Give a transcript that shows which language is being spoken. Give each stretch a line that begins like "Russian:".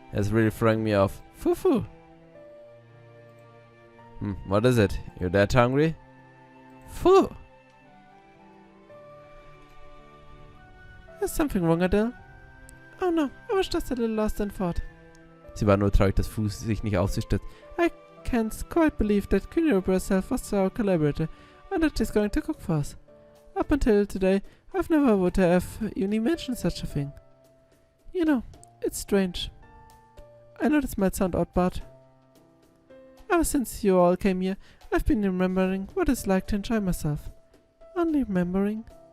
English: It's really throwing me off. Foo-foo. What is it? You that hungry? Foo! Is something wrong, Adele? Oh no, I was just a little lost in thought.
German: Sie war nur traurig, dass Fuß sich nicht auf sie stützt.
English: I can't quite believe that Queen Europa herself was our collaborator and that she's going to cook for us. Up until today, I've never would have even imagined such a thing. You know, it's strange. I know this might sound odd, but ever since you all came here, I've been remembering what it's like to enjoy myself. Only remembering?